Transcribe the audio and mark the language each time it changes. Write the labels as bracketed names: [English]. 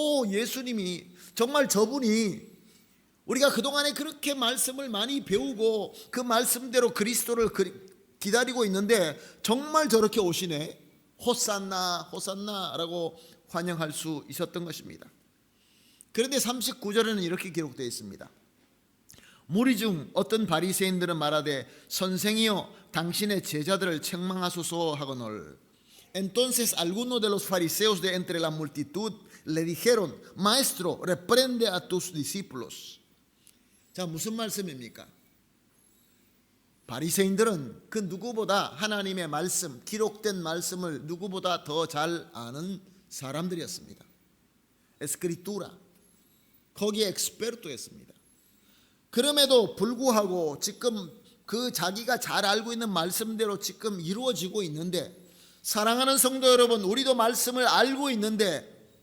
[Korean] 예수님이 정말 저분이 우리가 그동안에 그렇게 말씀을 많이 배우고 그 말씀대로 그리스도를 기다리고 있는데 정말 저렇게 오시네, 호산나 호산나라고 환영할 수 있었던 것입니다. 그런데 39절에는 이렇게 기록되어 있습니다. 무리 중 어떤 바리새인들은 말하되 선생이여 당신의 제자들을 책망하소서 하거늘. [Spanish] Entonces algunos de los fariseos de entre la multitud le dijeron, Maestro, reprende a tus discípulos. [Korean] 자, 무슨 말씀입니까? 바리새인들은 그 누구보다 하나님의 말씀, 기록된 말씀을 누구보다 더 잘 아는 사람들이었습니다. 에스크리투라, 거기에 엑스페르토였습니다. 그럼에도 불구하고 지금 그 자기가 잘 알고 있는 말씀대로 지금 이루어지고 있는데, 사랑하는 성도 여러분, 우리도 말씀을 알고 있는데